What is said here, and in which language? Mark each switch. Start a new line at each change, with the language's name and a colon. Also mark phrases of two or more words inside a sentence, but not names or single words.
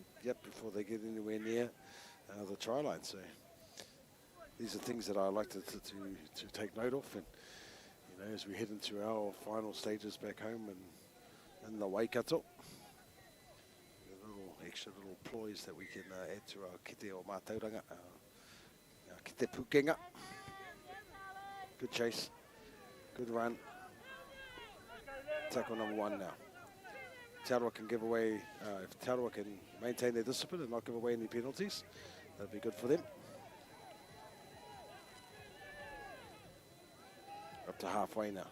English: Yep, before they get anywhere near the try line. So these are things that I like to take note of. And you know, as we head into our final stages back home and in the Waikato, extra little ploys that we can add to our
Māori: kite o mātauranga,
English: our
Māori: kite pukenga.
English: Good chase, good run. Tackle number 1 now. Aotearoa can give away, if Aotearoa can maintain their discipline and not give away any penalties, that'd be good for them. Up to halfway now.